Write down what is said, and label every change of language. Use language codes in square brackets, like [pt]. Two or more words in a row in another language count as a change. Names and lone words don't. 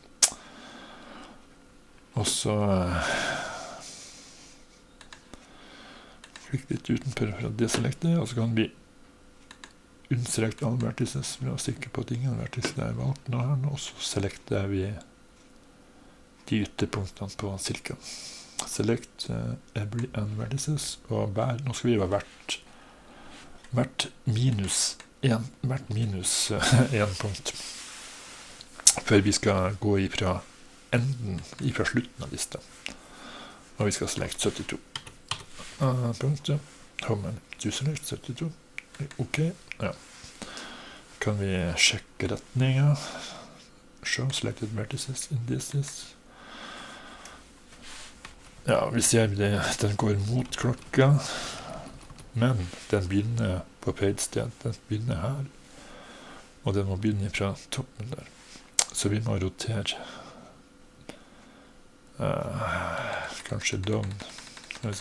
[no] Og så klikk litt utenfor for å deselekte, og så kan vi [en] unselect all vertices, [no] vi er sikre på at ingen vertices er valgt nå her, og så selekter vi de ytterpunktene på sirkelen. [en] Select every n vertices, [no] og nå skal vi ha hvert minus en punkt, før vi skal gå ifra slutten av lista. Og vi skal select 72 punktet. [en] How many to select 72? [no] Ok, ja. Kan vi sjekke retningen? [en] Show selected vertices indices. [no] Ja, vi ser den går mot klokka, men den begynner på feil sted. Den begynner her, og den må begynne fra toppen der. Så vi må rotere kanskje down, skal vi se.